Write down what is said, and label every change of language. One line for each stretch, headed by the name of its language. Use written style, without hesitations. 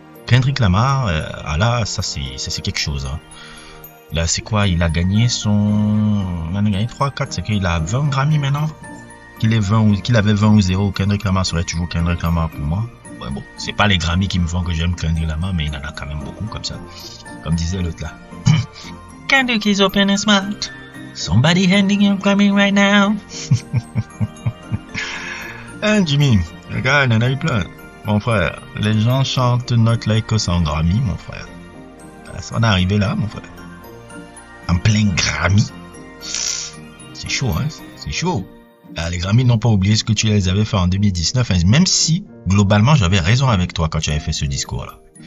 French: Kendrick Lamar, là ça c'est quelque chose. Hein. Là c'est quoi? Il a gagné 3, 4, c'est qu'il a 20 Grammy maintenant. Qu'il avait 20 ou 0, Kendrick Lamar serait toujours Kendrick Lamar pour moi. Ouais, bon, c'est pas les Grammy qui me font que j'aime Kendrick Lamar, mais il en a quand même beaucoup comme ça. Comme disait l'autre là.
English: Kendrick is open and smart. Somebody handing him Grammy right now.
French: Hein, Jimmy, le gars, il en a eu plein. Mon frère, les gens chantent Not Like Us en Grammy, mon frère. Ça en est arrivé là, mon frère. En plein Grammy. C'est chaud, hein, c'est chaud. Les Grammy n'ont pas oublié ce que tu les avais fait en 2019, hein, même si, globalement, j'avais raison avec toi quand tu avais fait ce discours-là.